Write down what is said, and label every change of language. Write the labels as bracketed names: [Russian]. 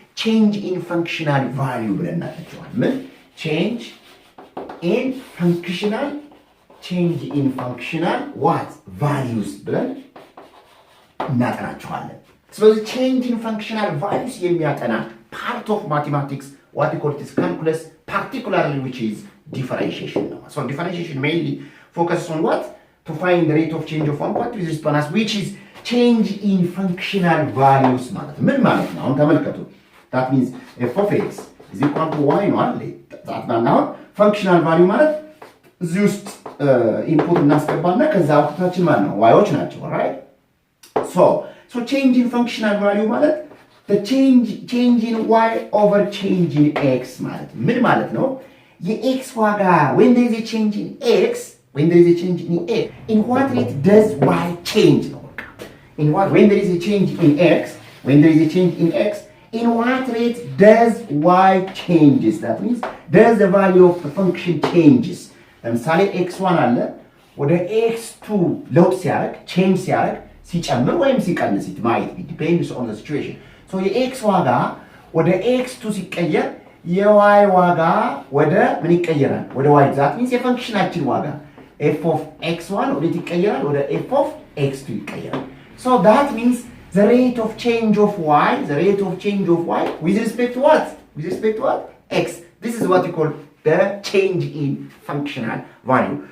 [English] ቼንጅ ኢን ፈንክሽናል ቫልዩ [Amharic] ብለን እናጠናዋለን። ምን? [English] ቼንጅ ኢን ፈንክሽናል ዋት ቫልዩስ [Amharic] ብለን እናጠናቸዋለን። ስለዚህ [English] ቼንጅ ኢን ፈንክሽናል ቫልዩስ [Amharic] የሚያጠና [English] part of mathematics what we call this calculus, particularly which is differentiation. So differentiation mainly focuses on what? To find the rate of change of one quantity with respect to which is change in functional values [Amharic] ማለት ምን ማለት ነው? አሁን ተመልከቱ። [English] that means f of x is equal to y [Amharic] ነው አይደል? አሁን functional value ማለት እዚህ ውስጥ ኢንፑት እናስገባና ከዛ አውትፑታችን ማለት ነው ዋዮች ናቸው right? [English] so change in functional value ማለት the change in y over change in x [Amharic] ማለት ምን ማለት ነው? የx ዋጋ [English] when there is a change in x, when there is a change in x, in what rate does y change? In what, when there is a change in x, when there is a change in x, in what rate does y changes? That means does the value of the function changes? [Amharic] ለምሳሌ x1 አለ ወደ x2 ለውጥ ሲያደርግ change ሲያደርግ ሲጨምር ወይም ሲቀንስ [English] it might be depends on the situation. [Amharic] so የx ዋጋ ወደ x2 ሲቀየር የy ዋጋ ወደ ምን ይቀየራል? ወደ y. [English] that means [Amharic] የፈንክሽናችን ዋጋ f of x1 ወዴት ይቀየራል? ወደ f of x2 ይቀየራል. [English] So that means the rate of change of y, the rate of change of y with respect to what? With respect to what? X. This is what you call the change in functional value.